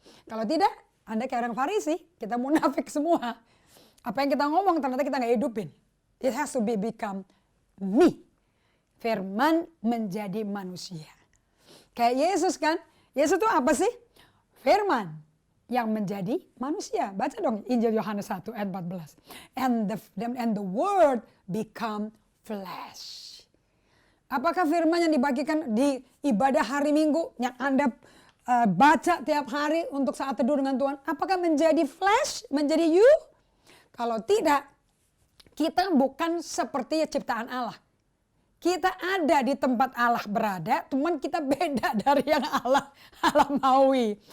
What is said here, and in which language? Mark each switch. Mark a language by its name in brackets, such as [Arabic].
[Indonesian] Kalau tidak, Anda kayak orang Farisi, kita munafik semua. Apa yang kita ngomong ternyata kita nggak hidupin. [English] It has to become me. [Indonesian] Firman menjadi manusia. Kayak Yesus kan. Yesus itu apa sih? Firman yang menjadi manusia. Baca dong Injil Yohanes 1 ayat 14. [English] And the word become flesh. [Indonesian] Apakah firman yang dibagikan di ibadah hari Minggu yang Anda baca tiap hari untuk saat teduh dengan Tuhan, apakah menjadi flesh, menjadi you? Kalau tidak, kita bukan seperti ciptaan Allah. Kita ada di tempat Allah berada, cuman kita beda dari yang Allah maui.